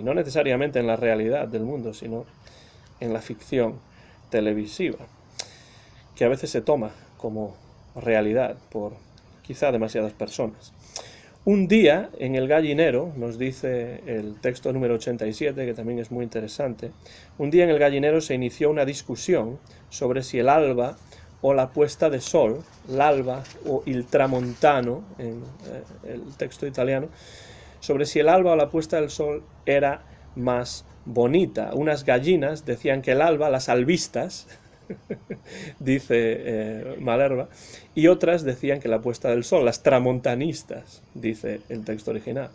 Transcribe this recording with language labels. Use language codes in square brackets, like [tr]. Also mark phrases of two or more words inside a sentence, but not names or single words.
[es] No necesariamente en la realidad del mundo, sino en la ficción televisiva, que a veces se toma como realidad por quizá demasiadas personas. Un día en el gallinero, nos dice el texto número 87, que también es muy interesante, un día en el gallinero se inició una discusión sobre si el alba o la puesta de sol, [it] l'alba o il tramontano, [es] en el texto italiano, sobre si el alba o la puesta del sol era más bonita. Unas gallinas decían que el alba, las albistas, dice Malerba, y otras decían que la puesta del sol, las tramontanistas, dice el texto original.